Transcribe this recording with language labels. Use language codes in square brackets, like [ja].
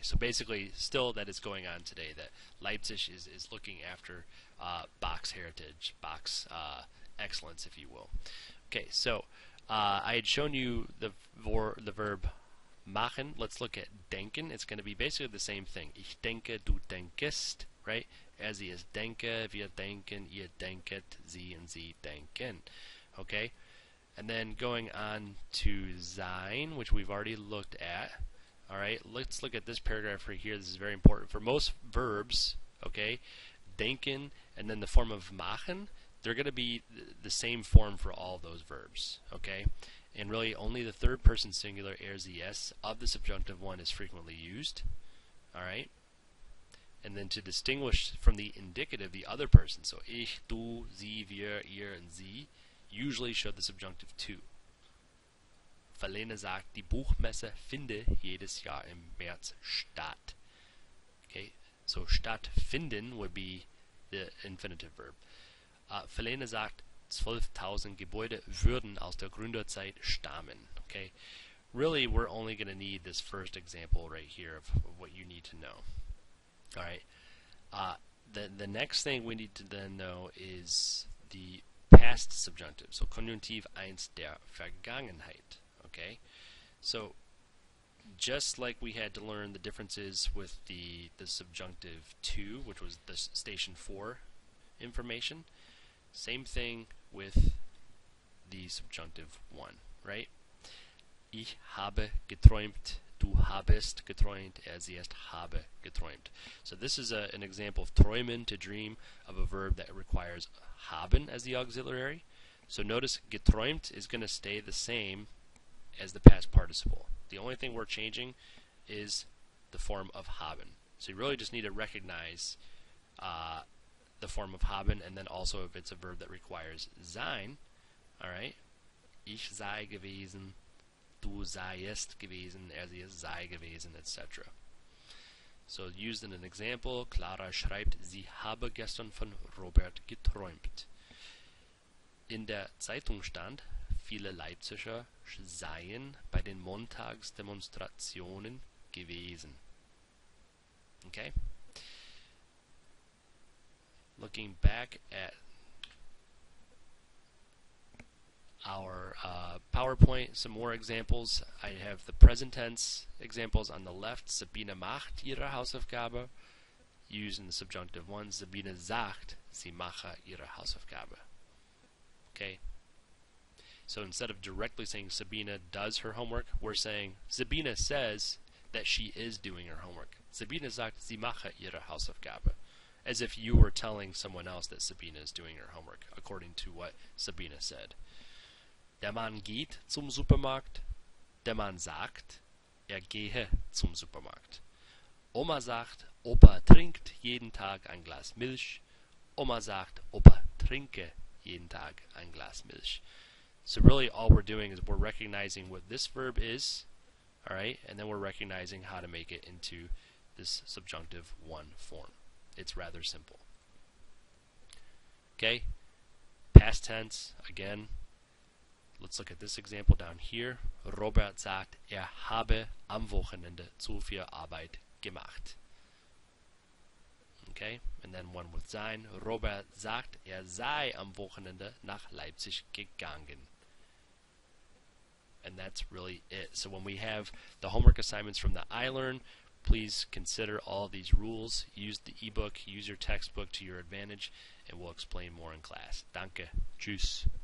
[en] So basically, still that is going on today, that Leipzig is looking after Bach's heritage, Bach's excellence, if you will. Okay, so I had shown you the verb machen. Let's look at denken. It's going to be basically the same thing. [de] Ich denke, du denkest, [en] right? As [de] ich denke, wir denken, ihr denket, sie and sie denken. [en] Okay? And then going on to sein, which we've already looked at. Alright, let's look at this paragraph right here. This is very important. For most verbs, okay, denken and then the form of machen, they're going to be the same form for all those verbs. Okay? And really only the third person singular er sie es of the subjunctive 1 is frequently used. Alright? And then to distinguish from the indicative, the other person, so ich, du, sie, wir, ihr, and sie, usually show the subjunctive 2. [de] Verlena sagt, die Buchmesse finde jedes Jahr im März statt. [en] Okay, so stattfinden would be the infinitive verb. [de] Verlena sagt, 12.000 Gebäude würden aus der Gründerzeit stammen. [en] Okay, really we're only going to need this first example right here of what you need to know. Alright, the next thing we need to then know is the past subjunctive, so Konjunktiv 1 der Vergangenheit. Okay, so just like we had to learn the differences with the subjunctive 2, which was the station 4 information, same thing with the subjunctive 1, right? [de] Ich habe geträumt, du habest geträumt, sie ist habe geträumt. [en] So this is an example of träumen, to dream, of a verb that requires haben as the auxiliary. So notice geträumt is going to stay the same as the past participle. The only thing we're changing is the form of haben. So you really just need to recognize the form of haben, and then also if it's a verb that requires sein, alright, ich sei gewesen, du seiest gewesen, sie sei gewesen, etc. So used in an example, [de] Clara schreibt, sie habe gestern von Robert geträumt. In der Zeitung stand, viele Leipziger seien bei den Montagsdemonstrationen gewesen. [en] Okay? Looking back at our PowerPoint, some more examples. I have the present tense examples on the left. [de] Sabine macht ihre Hausaufgabe, [en] used in the subjunctive 1. [de] Sabine sagt, sie mache ihre Hausaufgabe. [en] Okay? So instead of directly saying Sabine does her homework, we're saying Sabine says that she is doing her homework. [de] Sabine sagt, sie mache ihre Hausaufgabe. [en] As if you were telling someone else that Sabine is doing her homework, according to what Sabine said. [de] Der Mann geht zum Supermarkt. Der Mann sagt, gehe zum Supermarkt. Oma sagt, Opa trinkt jeden Tag ein Glas Milch. Oma sagt, Opa trinke jeden Tag ein Glas Milch. [en] So really all we're doing is we're recognizing what this verb is, alright, and then we're recognizing how to make it into this subjunctive 1 form. It's rather simple. Okay, past tense, again, let's look at this example down here. [de] Robert sagt, habe am Wochenende zu viel Arbeit gemacht. [en] Okay? And then one with sein. [de] Robert sagt, sei am Wochenende nach Leipzig gegangen. [en] And that's really it. So when we have the homework assignments from the iLearn, please consider all of these rules. Use the ebook, use your textbook to your advantage, and we'll explain more in class. [de] Danke. Tschüss.